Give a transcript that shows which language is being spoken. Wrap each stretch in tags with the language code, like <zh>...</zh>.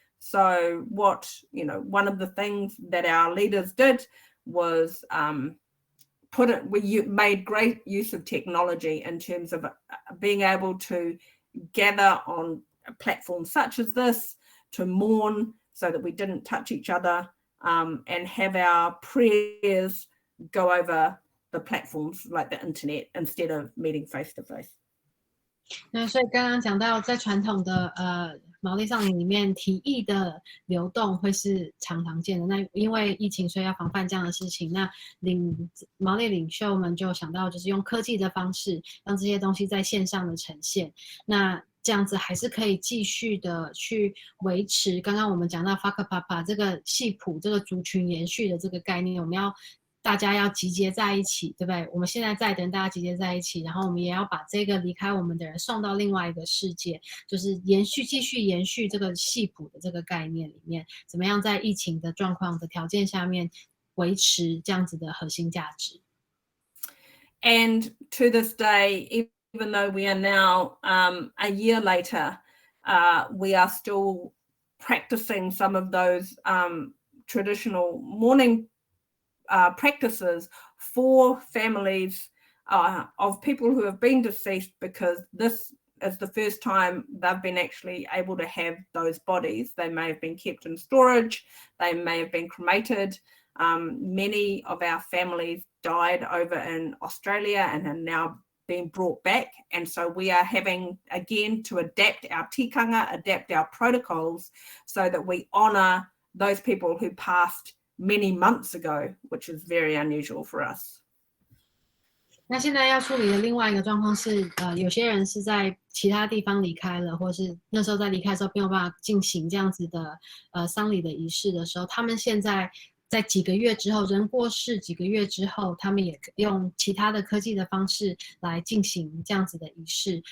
<en>So one of the things that our leaders did was we made great use of technology in terms of being able to gather on platforms such as this to mourn so that we didn't touch each other, and have our prayers go over the platforms like the internet instead of meeting face to face.</en> <zh>那所以刚刚讲到，在传统的毛利丧礼里面，体液的流动会是常见的。那因为疫情，所以要防范这样的事情。那毛利领袖们就想到，就是用科技的方式，让这些东西在线上的呈现。那这样子还是可以继续的去维持刚刚我们讲到 Whakapapa 这个系谱、这个族群延续的这个概念，我们要大家要集结在一起，对不对？我们现在在等大家集结在一起，然后我们也要把这个离开我们的人送到另外一个世界，就是继续延续这个系谱的这个概念里面，怎么样在疫情的状况的条件下面维持这样子的核心价值。</zh> <en>And to this day, even though we are now a year later, we are still practicing some of those traditional mourning practices for families of people who have been deceased, because this is the first time they've been actually able to have those bodies. They may have been kept in storage, they may have been cremated. Many of our families died over in Australia and are now being brought back, and so we are having again to adapt our tikanga, adapt our protocols so that we honor those people who passed many months ago, which is very unusual for us.</en> <zh>那现在要处理的另外一个状况是，有些人是在其他地方离开了，或是那时候在离开的时候没有办法进行这样子的丧礼的仪式的时候，他们现在在几个月之后，人过世几个月之后，他们也用其他的科技的方式来进行这样子的仪式。</zh>